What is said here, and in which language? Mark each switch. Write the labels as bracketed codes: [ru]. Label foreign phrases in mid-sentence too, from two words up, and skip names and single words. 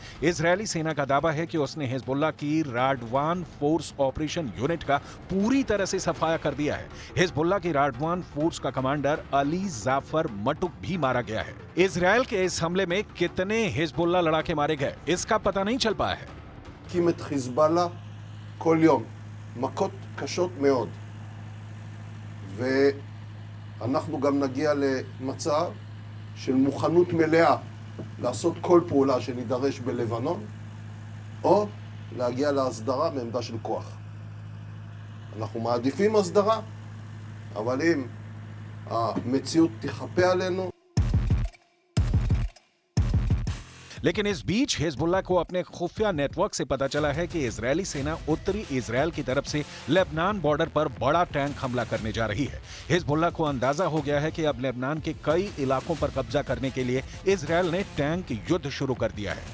[hi] इजरायली सेना का दावा है कि उसने हिजबुल्लाह की राडवान फोर्स ऑपरेशन यूनिट का पूरी तरह से सफाया कर दिया है। हिजबुल्लाह की राडवान फोर्स का कमांडर अली जाफर मटुक भी मारा गया है। इजरायल के इस हमले में कितने हिजबुल्लाह लड़ाके मारे गए इसका पता नहीं चल पाया है। [he] कीमत חיזבאללה כל יום מכות קשות מאוד, ואנחנו גם נגיע למצב של מוכנות מלאה לעשות כל פעולה שנידרש בלבנון, או להגיע להסדרה בעמדה של כוח. אנחנו מעדיפים הסדרה, אבל אם המציאות תחפה עלינו, [hi] लेकिन इस बीच हिजबुल्लाह को अपने खुफिया नेटवर्क से पता चला है कि इजरायली सेना उत्तरी इजरायल की तरफ से लेबनान बॉर्डर पर बड़ा टैंक हमला करने जा रही है। हिजबुल्लाह को अंदाजा हो गया है कि अब लेबनान के कई इलाकों पर कब्जा करने के लिए इजरायल ने टैंक युद्ध शुरू कर दिया है।